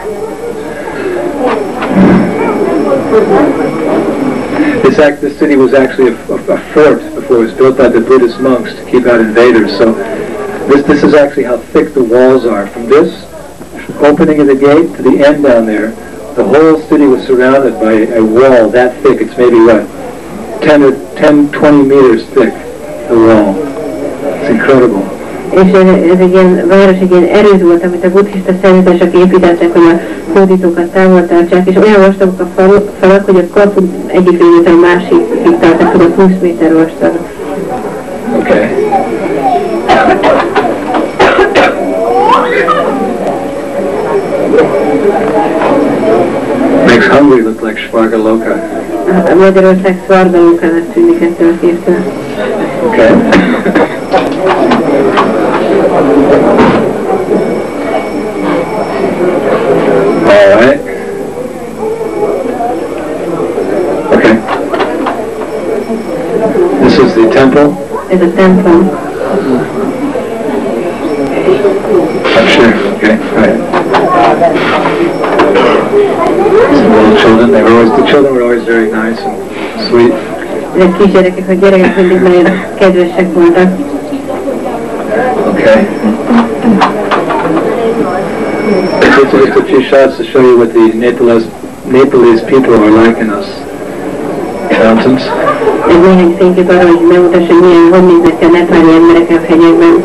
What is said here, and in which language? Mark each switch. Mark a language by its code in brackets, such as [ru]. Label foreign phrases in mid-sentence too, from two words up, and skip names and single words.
[en] This city was actually a fort before it was built by the Buddhist monks to keep out invaders. So this is actually how thick the walls are. From this opening of the gate to the end down there, the whole city was surrounded by a wall that thick. It's maybe what, 20 meters thick, the wall. It's incredible. [hu] És ez egy ilyen város, egy ilyen erőd volt, amit a buddhista szerzetesek építettek, hogy a hódítókat távol tartsák, és olyan vastagok a falak, hogy a kapu egyik végétől a másikig tartott, hogy 20 méter vastag. [en] Okay. Makes hungry look like Svargaloka. [hu] A Magyarország Svargalokának tűnik ettől a képtől. [en] Okay. All right. Okay. This is the temple. [hu] Ez a templom. [en] I'm sure. Okay. Right. Some little children. The children were always very nice and sweet. [hu] Ezek kisgyerekek, a gyerekek mindig nagyon kedvesek voltak. [en] Okay. This is just a few shots to show you what the Nepalese people are like in us mountains. [hu] Ez néhány fénykép arra, hogy megmutassa, hogy néznek ki a nepáli emberek a hegyekben.